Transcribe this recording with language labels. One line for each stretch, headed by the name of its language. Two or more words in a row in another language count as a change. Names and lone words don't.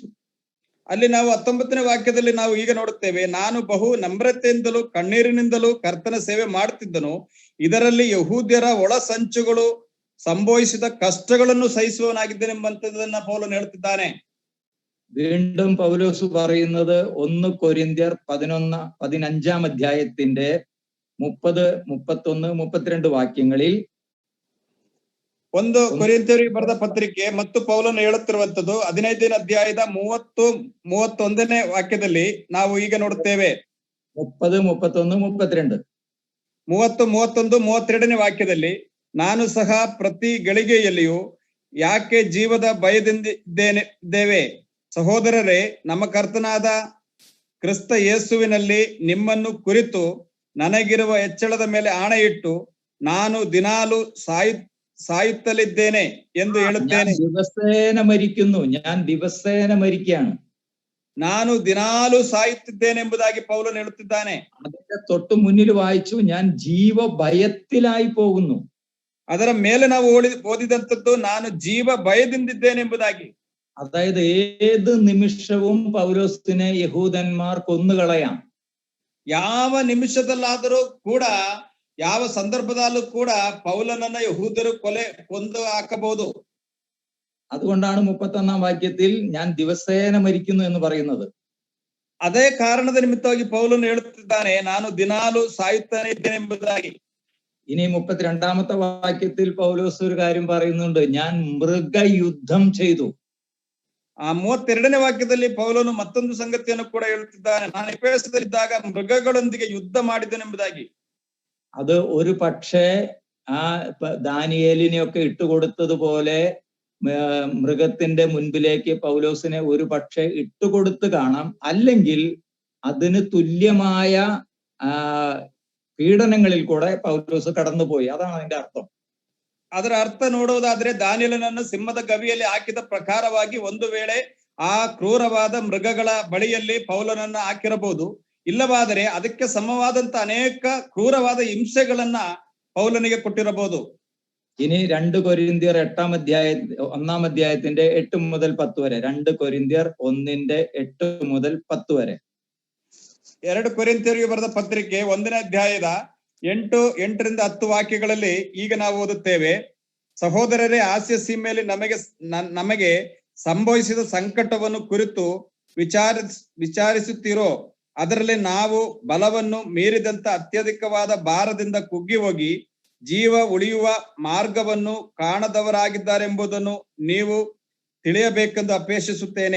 Kannada: ಅಲ್ಲಿ ನಾವು 19ನೇ ವಾಕ್ಯದಲ್ಲಿ ನಾವು ಈಗ ನೋಡುತ್ತೇವೆ, ನಾನು ಬಹು ನಮ್ರತೆಯಿಂದಲೂ ಕಣ್ಣೀರಿನಿಂದಲೂ ಕರ್ತನ ಸೇವೆ ಮಾಡುತ್ತಿದ್ದನು, ಇದರಲ್ಲಿ ಯಹೂದ್ಯರ ಒಳ ಸಂಚುಗಳು ಸಂಭವಿಸಿದ ಕಷ್ಟಗಳನ್ನು ಸಹಿಸುವವನಾಗಿದ್ದೇನೆಂಬಂತದನ್ನ ಪೌಲನು ಹೇಳ್ತಿದ್ದಾನೆ.
Malayalam: വീണ്ടും പൗലോസ് പറയുന്നത് 1 കൊരിന്ത്യർ 15 അധ്യായത്തിന്റെ 30, 31, 32 വാക്യങ്ങളിൽ,
Kannada: 1 ಕೊರಿಂಥಿಯರಿಗೆ ಬರೆದ ಪತ್ರಿಕೆ ಮತ್ತು ಪೌಲನು ಹೇಳುತ್ತಿರುವಂತದ್ದು 15ನೇ ಅಧ್ಯಾಯದ 30, 31ನೇ ವಾಕ್ಯದಲ್ಲಿ ನಾವು ಈಗ ನೋಡುತ್ತೇವೆ. 30, 31, 32 30, 31, 32ನೇ ವಾಕ್ಯದಲ್ಲಿ, ನಾನು ಸಹ ಪ್ರತಿ ಗಳಿಗೆಯಲ್ಲಿಯೂ ಯಾಕೆ ಜೀವದ ಭಯದಿಂದಿದ್ದೇವೆ ಸಹೋದರರೇ, ನಮ್ಮ ಕರ್ತನಾದ ಕ್ರಿಸ್ತ ಯೇಸುವಿನಲ್ಲಿ ನಿಮ್ಮನ್ನು ಕುರಿತು ನನಗಿರುವ ಹೆಚ್ಚಳದ ಮೇಲೆ ಆಣೆಯಿಟ್ಟು ನಾನು ದಿನಾಲು ಸಾಯುತ್ತಲಿದ್ದೇನೆ ಎಂದು ಹೇಳುತ್ತೇನೆ.
Malayalam: ഞാൻ ദിവസേന മരിക്കുകയാണ്.
Kannada: ನಾನು ದಿನಾಲು ಸಾಯುತ್ತಿದ್ದೇನೆ ಎಂಬುದಾಗಿ ಪೌಲನು ಹೇಳುತ್ತಿದ್ದಾನೆ.
Malayalam: അതിന്റെ തൊട്ട് മുന്നിൽ വായിച്ചു, ഞാൻ ജീവഭയത്തിലായി പോകുന്നു.
Kannada: ಅದರ ಮೇಲೆ ನಾವು ಓದಿದಂತದ್ದು ನಾನು ಜೀವ ಭಯದಿಂದಿದ್ದೇನೆ ಎಂಬುದಾಗಿ.
Malayalam: അതായത് ഏത് നിമിഷവും പൗലോസിനെ യഹൂദന്മാർ കൊന്നുകളയാം.
Kannada: ಯಾವ ನಿಮಿಷದಲ್ಲಾದರೂ ಕೂಡ, ಯಾವ ಸಂದರ್ಭದಲ್ಲೂ ಕೂಡ ಪೌಲನನ್ನ ಯಹೂದರು ಕೊಂದು ಹಾಕಬಹುದು.
Malayalam: അതുകൊണ്ടാണ് 31 വാക്യത്തിൽ ഞാൻ ദിവസേന മരിക്കുന്നു എന്ന് പറയുന്നത്.
Kannada: ಅದೇ ಕಾರಣದ ನಿಮಿತ್ತವಾಗಿ ಪೌಲನು ಹೇಳುತ್ತಿದ್ದಾನೆ, ನಾನು ದಿನಾಲು ಸಾಯುತ್ತಾನೆ ಇದ್ದೇನೆ ಎಂಬುದಾಗಿ.
Malayalam: ഇനി 32 വാക്യത്തിൽ പൗലോസ് ഒരു കാര്യം പറയുന്നുണ്ട്, ഞാൻ മൃഗയുദ്ധം ചെയ്തു.
Kannada: ಆ 32ನೇ ವಾಕ್ಯದಲ್ಲಿ ಪೌಲನು ಮತ್ತೊಂದು ಸಂಗತಿಯನ್ನು ಕೂಡ ಹೇಳುತ್ತಿದ್ದಾನೆ, ನಾನು ಎಫೆಸದಲ್ಲಿದ್ದಾಗ ಮೃಗಗಳೊಂದಿಗೆ ಯುದ್ಧ ಮಾಡಿದೆನೆಂಬುದಾಗಿ.
Malayalam: അത് ഒരു പക്ഷേ ആ ദാനിയേലിനെയൊക്കെ ഇട്ടുകൊടുത്തതുപോലെ മൃഗത്തിന്റെ മുൻപിലേക്ക് പൗലോസിനെ ഒരു പക്ഷേ ഇട്ടുകൊടുത്ത് കാണാം. അല്ലെങ്കിൽ അതിന് തുല്യമായ പീഡനങ്ങളിൽ കൂടെ പൗലോസ് കടന്നുപോയി. അതാണ് അതിന്റെ അർത്ഥം.
Kannada: ಅದರ ಅರ್ಥ ನೋಡುವುದಾದ್ರೆ ದಾನಿಯೇಲನನ್ನು ಸಿಂಹದ ಗವಿಯಲ್ಲಿ ಹಾಕಿದ ಪ್ರಕಾರವಾಗಿ ಒಂದು ವೇಳೆ ಆ ಕ್ರೂರವಾದ ಮೃಗಗಳ ಬಳಿಯಲ್ಲಿ ಪೌಲನನ್ನ ಹಾಕಿರಬಹುದು. ಇಲ್ಲವಾದರೆ ಅದಕ್ಕೆ ಸಮವಾದಂತ ಅನೇಕ ಕ್ರೂರವಾದ ಹಿಂಸೆಗಳನ್ನ ಪೌಲನಿಗೆ ಕೊಟ್ಟಿರಬಹುದು.
Malayalam: ഇനി 2 കൊരിന്ത്യർ 1 അധ്യായത്തിന്റെ 8 മുതൽ 10 വരെ, 2 കൊരിന്ത്യർ 1ന്റെ 8 മുതൽ 10 വരെ.
Kannada: 2 ಕೊರಿಂಥಿಯರಿಗೆ ಬರೆದ ಪತ್ರಿಕೆ 1ನೇ ಅಧ್ಯಾಯದ 8ರಿಂದ 10 ವಾಕ್ಯಗಳಲ್ಲಿ ಈಗ ನಾವು ಓದುತ್ತೇವೆ, ಸಹೋದರರೇ, ಆಸ್ಯ ಸೀಮೆಯಲ್ಲಿ ನಮಗೆ ಸಂಭವಿಸಿದ ಸಂಕಟವನ್ನು ಕುರಿತು ವಿಚಾರಿಸುತ್ತೀರೋ? ಅದರಲ್ಲಿ ನಾವು ಬಲವನ್ನು ಮೀರಿದಂತ ಅತ್ಯಧಿಕವಾದ ಭಾರದಿಂದ ಕುಗ್ಗಿ ಹೋಗಿ ಜೀವ ಉಳಿಯುವ ಮಾರ್ಗವನ್ನು ಕಾಣದವರಾಗಿದ್ದಾರೆಂಬುದನ್ನು ನೀವು ತಿಳಿಯಬೇಕೆಂದು ಅಪೇಕ್ಷಿಸುತ್ತೇನೆ.